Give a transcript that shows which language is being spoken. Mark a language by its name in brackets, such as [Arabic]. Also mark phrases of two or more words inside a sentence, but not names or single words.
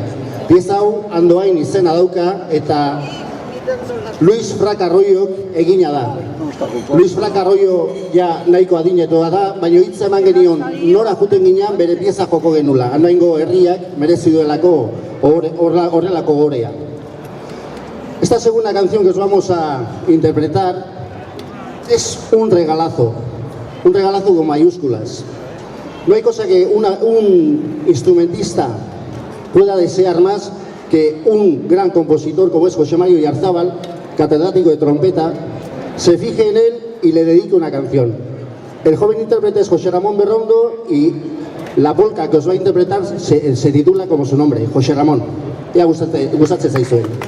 [Basque] Pieza hau Andoain izena dauka eta Luis Frack Arroyok egina da. Luis Frack Arroyo ja nahiko adinetoa da, baina hitz eman genion nora juten ginean bere pieza joko genula. Andoaingo herriak merezi duelako horrelako gorea. [Spanish] Esta segunda canción que os vamos a interpretar es un regalazo con mayúsculas. No hay cosa que un instrumentista pueda desear más que un gran compositor como es José Mario Oyarzábal, catedrático de trompeta, se fije en él y le dedique una canción. El joven intérprete es José Ramón Berrondo y la polka que os va a interpretar se titula como su nombre, José Ramón. [Basque] Ya gustatzen zaizuen.